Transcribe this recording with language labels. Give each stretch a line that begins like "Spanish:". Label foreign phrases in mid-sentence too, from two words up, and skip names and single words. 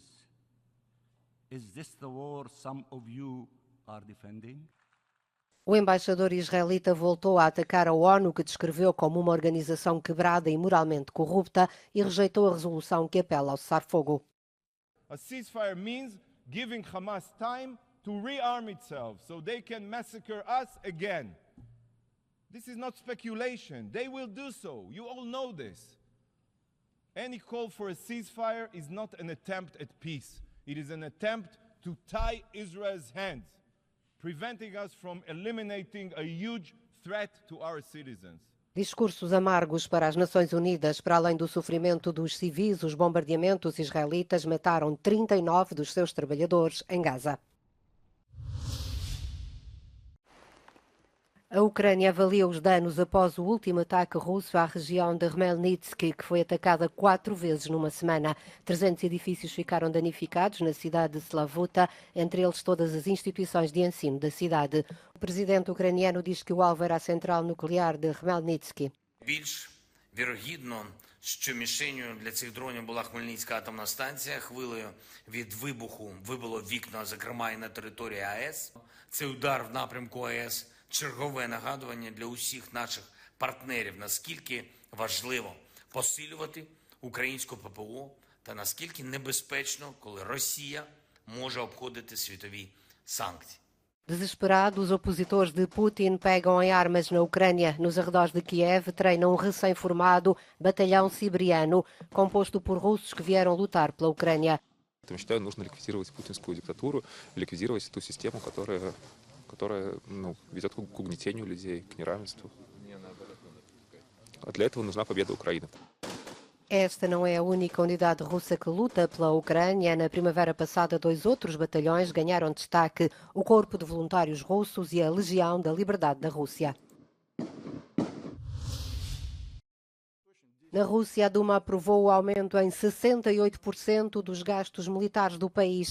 English: Is this the war some of you are defending?
Portuguese: O embaixador israelita voltou a atacar a ONU, que descreveu como uma organização quebrada e moralmente corrupta, e rejeitou a resolução que apela ao cessar-fogo.
English: A ceasefire means giving Hamas time to rearm itself so they can massacre us again. This is not speculation. They will do so. You all know this. Any call for a ceasefire is not an attempt at peace. It is an attempt to tie Israel's hands, preventing us from eliminating a huge threat to our citizens.
Portuguese: Discursos amargos para as Nações Unidas. Para além do sofrimento dos civis, os bombardeamentos israelitas mataram 39 dos seus trabalhadores em Gaza. A Ucrânia avalia os danos após o último ataque russo à região de Khmelnytskyi, que foi atacada 4 vezes numa semana. 300 edifícios ficaram danificados na cidade de Slavuta, entre eles todas as instituições de ensino da cidade. O presidente ucraniano diz que o alvo era a central nuclear de Khmelnytskyi.
Ukrainian: Що мішенью для цих дронів була Хмельницька атомна станція. Хвилею від вибуху вибило вікна, зокрема і на території АЕС. Цей удар в напрямку АЕС – чергове нагадування для усіх наших партнерів, наскільки важливо посилювати українську ППО та наскільки небезпечно, коли Росія може обходити світові санкції.
Portuguese: Desesperados, os opositores de Putin pegam em armas na Ucrânia. Nos arredores de Kiev treinam um recém-formado batalhão siberiano, composto por russos que vieram lutar pela Ucrânia.
Russian: Я считаю, нужно ликвидировать путинскую диктатуру, ликвидировать ту систему, которая ведет к угнетению людей, к неравенству. А для этого нужна победа Украины.
Portuguese: Esta não é a única unidade russa que luta pela Ucrânia. Na primavera passada, 2 outros batalhões ganharam destaque: o Corpo de Voluntários Russos e a Legião da Liberdade da Rússia. Na Rússia, a Duma aprovou o aumento em 68% dos gastos militares do país.